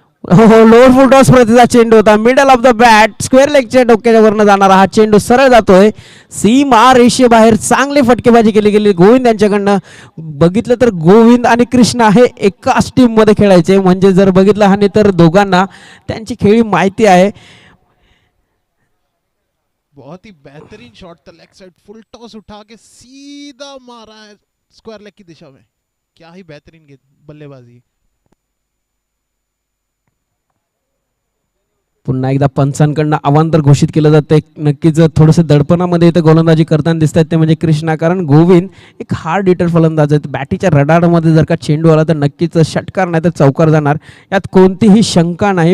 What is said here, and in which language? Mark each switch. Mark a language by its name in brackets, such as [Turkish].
[Marathi] Lower फुल toss प्रतीचा चेंडू होता. Middle of the bat square लेगच्या डोक्याच्या वरनं जाणारा हा चेंडू सरळ जातोय सीमा रेषेबाहेर. चांगली फटकेबाजी केली गेली गोविंद यांच्याकडनं. बघितलं तर गोविंद आणि कृष्णा हे एकाच टीम मध्ये खेळायचे म्हणजे जर बघितलं आणि तर दोघांना त्यांची खेळी माहिती आहे. [Hindi] बहुत ही बेहतरीन शॉट था लेग साइड. फुल टॉस उठा के सीधा मारा है स्क्वायर लेग की दिशा में. क्या ही बेहतरीन बल्लेबाजी. [Marathi] पुन्हा एकदा पंचांकडनं अवांतर घोषित केलं जातं. नक्कीच थोडंसं दडपणामध्ये इथं गोलंदाजी करताना दिसतात ते म्हणजे कृष्णा कारण गोविंद एक हार्ड हिटर फलंदाज आहेत. बॅटीच्या रडारमध्ये जर का चेंडू आला तर नक्कीच षटकार नाही तर चौकार जाणार यात कोणतीही शंका नाही.